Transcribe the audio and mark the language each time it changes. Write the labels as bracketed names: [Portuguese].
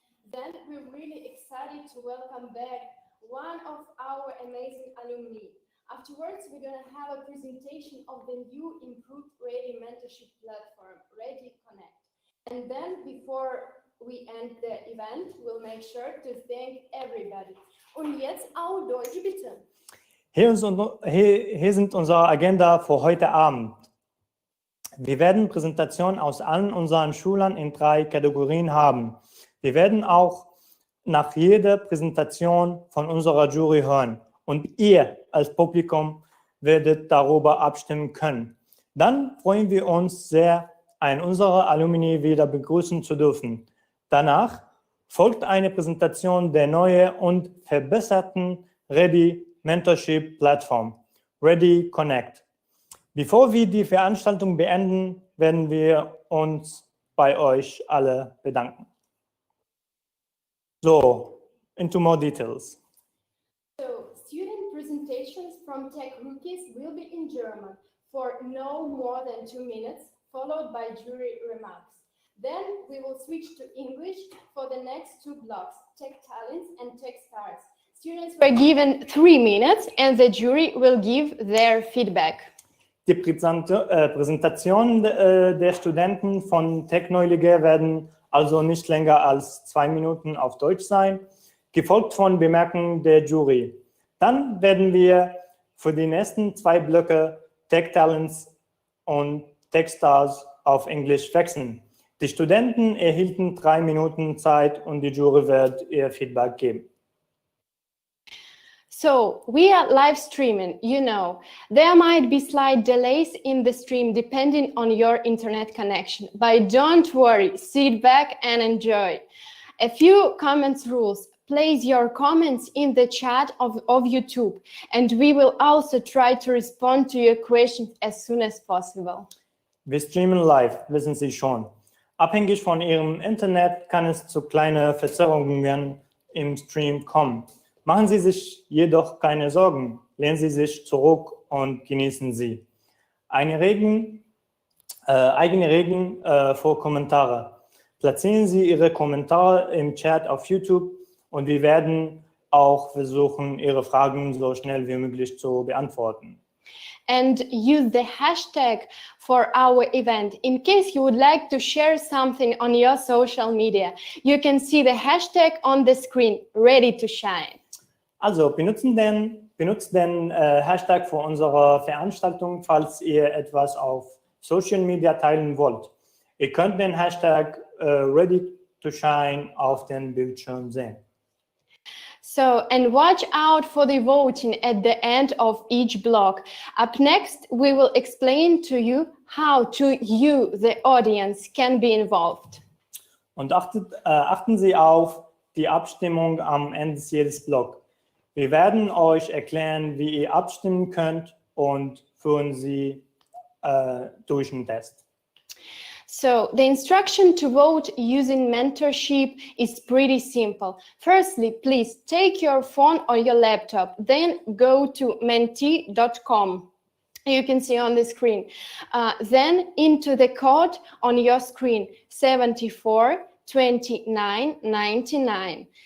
[English] Then we're really excited to welcome back one of our amazing alumni. Afterwards, we're going to have a presentation of the new improved ReDI mentorship platform, ReDI Connect. And then before we end the event, we'll make sure to thank everybody. [German] Und jetzt auf Deutsch, bitte. Hier sind unsere Agenda für heute Abend. Wir werden Präsentationen aus allen unseren Schülern in 3 Kategorien haben. Wir werden auch nach jeder Präsentation von unserer Jury hören und ihr als Publikum werdet darüber abstimmen können. Dann freuen wir uns sehr, einen unserer Alumni wieder begrüßen zu dürfen. Danach folgt eine Präsentation der neuen und verbesserten ReDI Mentorship Plattform, ReDI Connect. Bevor wir die Veranstaltung beenden, werden wir uns bei euch alle bedanken. [English] So, into more details. So, student presentations from Tech Rookies will be in German for no more than 2 minutes, followed by jury remarks. Then we will switch to English for the next two blocks, tech talents and tech stars. Students were given 3 minutes and the jury will give their feedback. [German] Die Präsentationen der Studenten von Tech-Neulinge werden also nicht länger als 2 Minuten auf Deutsch sein, gefolgt von Bemerkungen der Jury. Dann werden wir für die nächsten 2 Blöcke Tech Talents und Tech Stars auf Englisch wechseln. Die Studenten erhielten 3 Minuten Zeit und die Jury wird ihr Feedback geben. [English] So, we are live streaming, you know. There might be slight delays in the stream depending on your internet connection, but don't worry, sit back and enjoy. A few comments rules. Place your comments in the chat of YouTube, and we will also try to respond to your questions as soon as possible. [German] Wir streamen live, wissen Sie schon. Abhängig von Ihrem Internet kann es zu kleinen Verzerrungen im Stream kommen. Machen Sie sich jedoch keine Sorgen. Lehnen Sie sich zurück und genießen Sie. Eigene Regeln für Kommentare. Platzieren Sie Ihre Kommentare im Chat auf YouTube und wir werden auch versuchen, Ihre Fragen so schnell wie möglich zu beantworten. [English] And use the hashtag for our event. In case you would like to share something on your social media, you can see the hashtag on the screen, ready to shine. [German] Also benutzt den Hashtag für unsere Veranstaltung, falls ihr etwas auf Social Media teilen wollt. Ihr könnt den Hashtag ready to shine auf dem Bildschirm sehen. [English] So, and watch out for the voting at the end of each block. Up next, we will explain to you how you, the audience, can be involved. [German] Und achten Sie auf die Abstimmung am Ende jedes Blocks. Wir werden euch erklären, wie ihr abstimmen könnt und führen Sie durch den Test. [English] So, the instruction to vote using mentorship is pretty simple. Firstly, please take your phone or your laptop, then go to mentee.com. You can see on the screen. Then into the code on your screen, 742999.